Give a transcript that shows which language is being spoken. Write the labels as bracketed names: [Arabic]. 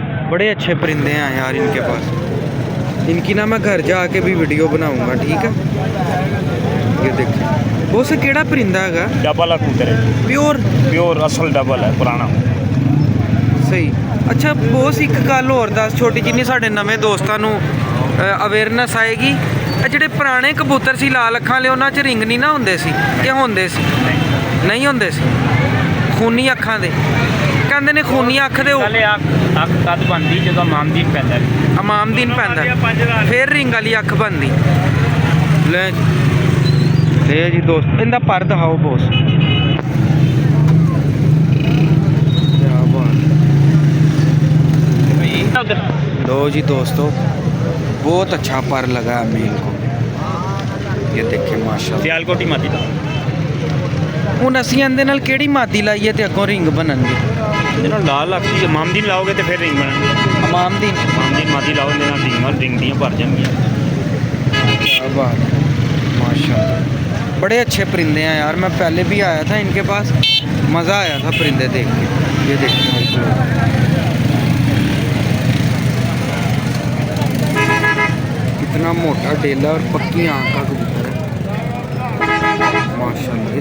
[Hindi] बड़े अच्छे परिंदे हैं यार इनके पास। इनकी ना मैं घर जाके भी वीडियो बनाऊंगा, ठीक है। [Punjabi] ये देखिए वो से केड़ा परिंदा है? [Hindi] डबल है कबूतर, प्योर प्योर असल डबल है, पुराना सही। [Punjabi] अच्छा बॉस, एक गल होर दस छोटी जिन्नी साढ़े नਵੇਂ ਦੋਸਤਾਂ ਨੂੰ ਅਵੇਅਰਨੈਸ ਆਏਗੀ। ਇਹ ਜਿਹੜੇ ਪੁਰਾਣੇ ਕਬੂਤਰ ਸੀ ਲਾਲ ਅੱਖਾਂ ਵਾਲੇ, ਉਹਨਾਂ 'ਚ ਰਿੰਗ ਨਹੀਂ ਨਾ ਹੁੰਦੇ ਸੀ ਕਿ ਹੁੰਦੇ ਸੀ? ਨਹੀਂ ਹੁੰਦੇ ਸੀ, ਖੂਨੀ ਅੱਖਾਂ ਦੇ। ਕਹਿੰਦੇ ਨੇ ਖੂਨੀ ਅੱਖ ਦੇ ਪਹਿਲੇ ਅੱਖ ਕਦ ਬਣਦੀ ਜਦੋਂ ਮਾਮਦੀਨ ਪੈਂਦਾ, ਮਾਮਦੀਨ ਪੈਂਦਾ ਫਿਰ ਰਿੰਗ ਵਾਲੀ ਅੱਖ ਬਣਦੀ। ਲੈ ਜੀ ਦੋਸਤ, ਇਹਦਾ ਪਰ ਦਿਖਾਓ ਬੋਸ। [Hindi] लो जी दोस्तों, बहुत अच्छा पर लगा मेल को। ये देखे माशाल्लाह, [Punjabi] सियालकोटी मादी ਦਾ ਹੁਣ ਅਸੀਂ ਇਹਦੇ ਨਾਲ ਕਿਹੜੀ ਮਾਦੀ ਲਾਈਏ ਤੇ ਅੱਗੋਂ ਰਿੰਗ ਬਣਨਗੇ? ਇਹਦੇ ਨਾਲ ਲਾਲ ਅੱਖੀ ਮਾਮਦੀਨ ਲਾਓਗੇ ਤੇ ਫਿਰ ਰਿੰਗ ਬਣਨਗੇ। ਮਾਮਦੀਨ ਮਾਦੀ ਲਾਓ, ਇਹਦੇ ਨਾਲ ਰਿੰਗ ਦੀਆਂ ਭਰ ਜਾਣਗੀਆਂ। [Hindi] क्या बात, माशाल्लाह बड़े अच्छे परिंदे हैं यार। मैं पहले भी आया था इनके पास, मज़ा आया था परिंदे देख के। ये देखिए कितना मोटा डेला और पक्की आँख का कबूतर है माशाल्लाह।